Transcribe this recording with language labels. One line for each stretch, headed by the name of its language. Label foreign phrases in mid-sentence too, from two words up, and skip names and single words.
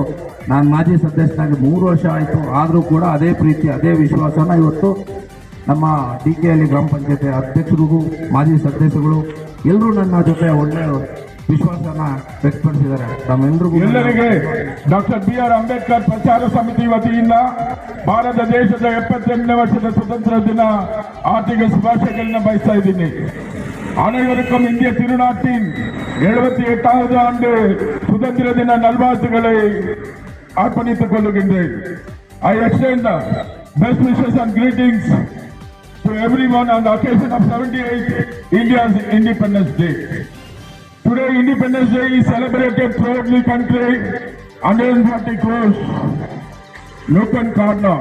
Kannada: ನಾನು ಮಾಜಿ ಸದಸ್ಯನಾಗಿ 3 ವರ್ಷ ಆಯಿತು, ಆದರೂ ಕೂಡ ಅದೇ ಪ್ರೀತಿ ಅದೇ ವಿಶ್ವಾಸನ ಇವತ್ತು ನಮ್ಮ ಡಿಕೆಹಳ್ಳಿ ಗ್ರಾಮ ಪಂಚಾಯತಿ ಅಧ್ಯಕ್ಷರಿಗೂ ಮಾಜಿ ಸದಸ್ಯಗಳು ಎಲ್ಲರೂ ನನ್ನ ಜೊತೆ ಒಳ್ಳೆಯ ವಿಶ್ವಾಸನ ವ್ಯಕ್ತಪಡಿಸಿದ್ದಾರೆ. ಎಲ್ಲರಿಗೆ ಡಾಕ್ಟರ್ BR ಅಂಬೇಡ್ಕರ್ ಪ್ರಚಾರ ಸಮಿತಿ ವತಿಯಿಂದ ಭಾರತ ದೇಶದ 78ನೇ ವರ್ಷದ ಸ್ವತಂತ್ರ ದಿನ ಆರ್ಥಿಕ ಶುಭಾಶಯಗಳನ್ನ ಬಯಸ್ತಾ ಇದ್ದೀನಿ.
Tamil: அனைவருக்கும் இந்திய திருநாட்டின் 78வது ஆண்டு சுதந்திர தின நல்வாழ்த்துக்களை அர்ப்பணித்துக் கொள்கின்றேன்.
English: I extend the best wishes and greetings to everyone on the occasion of 78th India's Independence Day. Today Independence Day is celebrated throughout the country. 140 crores nook and corner.